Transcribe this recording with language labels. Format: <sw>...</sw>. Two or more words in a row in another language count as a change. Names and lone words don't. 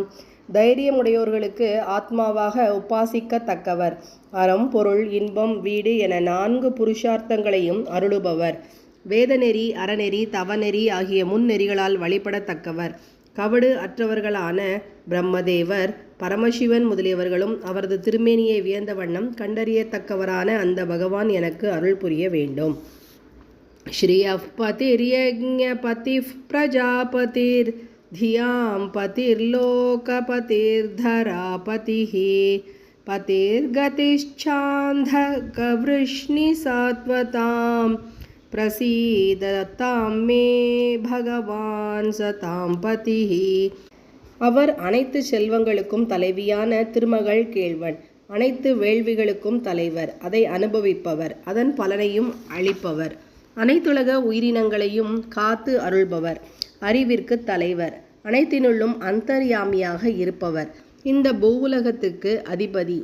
<ta>தைரியமுடையோர்களுக்கு ஆத்மாவாக உபாசிக்கத்தக்கவர், அறம் பொருள் இன்பம் வீடு என 4 புருஷார்த்தங்களையும் அருளுபவர், வேதநெறி அறநெறி தவநெறி ஆகிய முன்னெறிகளால் வழிபடத்தக்கவர், கவடு அற்றவர்களான பிரம்மதேவர் பரமசிவன் முதலியவர்களும் அவரது திருமேனியை வியந்த வண்ணம் கண்டறியத்தக்கவரான அந்த பகவான் எனக்கு அருள் புரிய வேண்டும்.</ta> <sa>श्रियः पतिर्यज्ञपतिः प्रजापतिर् धियां पतिर्लोकपतिर्धरापतिः पतिर्गतिश्चान्धकवृष्णिसात्वतां प्रसीदतां मे भगवान् सतां पतिः.</sa> <ta>அவர் அனைத்து செல்வங்களுக்கும் தலைவியான திருமகள் கேள்வன், அனைத்து வேள்விகளுக்கும் தலைவர், அதை அனுபவிப்பவர், அதன் பலனையும் அளிப்பவர், அனைத்துலக உயிரினங்களையும் காத்து அருள்பவர், அறிவிற்கு தலைவர், அனைத்தினுள்ளும் அந்தர்யாமியாக இருப்பவர், இந்த பூவுலகத்துக்கு அதிபதி.</ta>